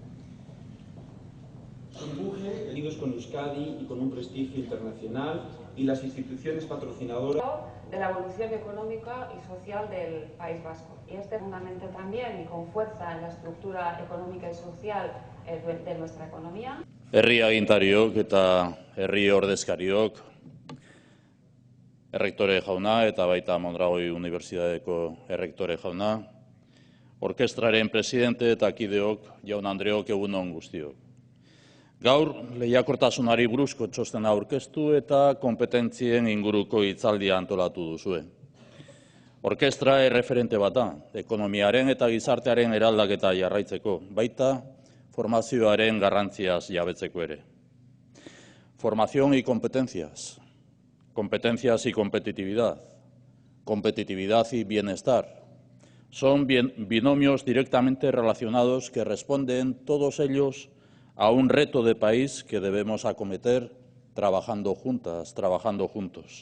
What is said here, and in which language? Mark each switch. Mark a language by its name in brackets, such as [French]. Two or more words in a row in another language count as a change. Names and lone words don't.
[Spanish] Su empuje, unidos con Euskadi y con un prestigio internacional y las instituciones patrocinadoras de la evolución económica y social del País Vasco. Y este es fundamental también y con fuerza en la estructura económica y social de nuestra economía. [Basque] Herri agintariok eta herri ordezkariok, errektore jauna eta baita Mondragoi Unibertsitateko errektore jauna, orkestraren presidente eta kideok, jaun Andreok, egun on guztiok. Gaur, lehiakortasunari buruzko txostena aurkeztu eta kompetentzien inguruko hitzaldia antolatu duzue. Orkestra erreferente bat da, ekonomiaren eta gizartearen eraldaketa jarraitzeko, baita formazioaren garrantziaz jabetzeko ere. [Spanish] Formación y competencias, competencias y competitividad, competitividad y bienestar, son binomios directamente relacionados que responden todos ellos a un reto de país que debemos acometer trabajando juntas, trabajando juntos.